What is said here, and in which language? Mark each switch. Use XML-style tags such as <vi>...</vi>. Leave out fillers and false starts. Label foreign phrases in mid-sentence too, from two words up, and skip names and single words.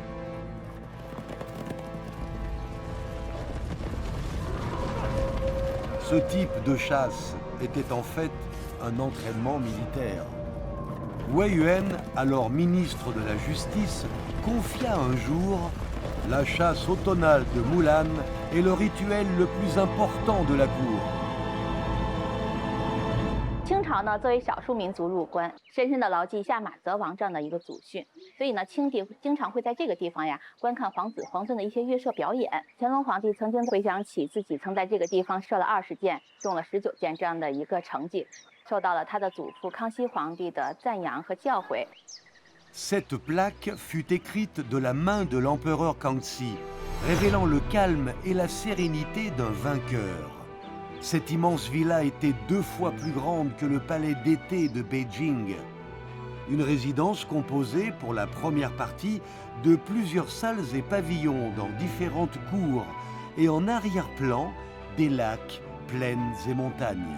<fr>Ce type de chasse était en fait un entraînement militaire. Wei Yuan, alors ministre de la Justice, confia un jour: la chasse automnale de Mulan est le rituel le plus important de la cour.</fr> <zh>清朝呢，作为少数民族入关，深深地牢记下马则王这样的一个祖训，所以呢，清帝经常会在这个地方呀观看皇子皇孙的一些乐射表演。乾隆皇帝曾经回想起自己曾在这个地方射了20箭，中了19箭这样的一个成绩，受到了他的祖父康熙皇帝的赞扬和教诲。</zh> <fr>Cette plaque fut écrite de la main de l'empereur Kangxi, révélant le calme et la sérénité d'un vainqueur. Cette immense villa était 2 fois plus grande que le palais d'été de Beijing. Une résidence composée, pour la première partie, de plusieurs salles et pavillons dans différentes cours, et en arrière-plan, des lacs, plaines et montagnes.</fr>